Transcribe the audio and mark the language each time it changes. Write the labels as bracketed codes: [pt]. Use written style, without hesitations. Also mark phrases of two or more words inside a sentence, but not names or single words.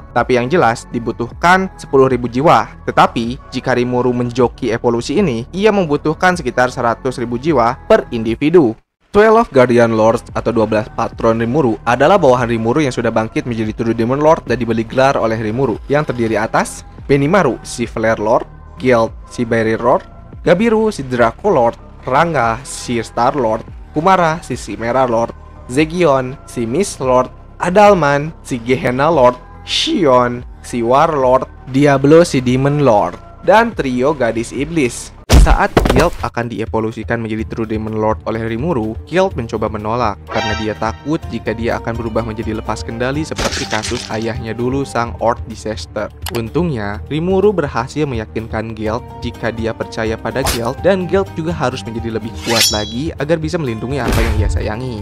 [id] Tapi yang jelas, dibutuhkan 10.000 jiwa. Tetapi, jika Rimuru menjoki evolusi ini, ia membutuhkan sekitar 100.000 jiwa per individu. 12 Guardian Lords atau 12 patron Rimuru adalah bawahan Rimuru yang sudah bangkit menjadi [en] True Demon Lord [id] dan diberi gelar oleh Rimuru, yang terdiri atas Benimaru, si Flare Lord, Gelt, si Barrier Lord, Gabiru, si Draco Lord, Rangga, si Star Lord, Kumara, si Chimera Lord, Zegion, si Mist Lord, Adalman, si Gehenna Lord, Shion, si War Lord, Diablo, si Demon Lord, dan trio gadis iblis. Saat Gelt akan dievolusikan menjadi [en] True Demon Lord [id] oleh Rimuru, Gelt mencoba menolak karena dia takut jika dia akan berubah menjadi lepas kendali seperti kasus ayahnya dulu, sang Earth Disaster. Untungnya, Rimuru berhasil meyakinkan Gelt jika dia percaya pada Gelt, dan Gelt juga harus menjadi lebih kuat lagi agar bisa melindungi apa yang ia sayangi.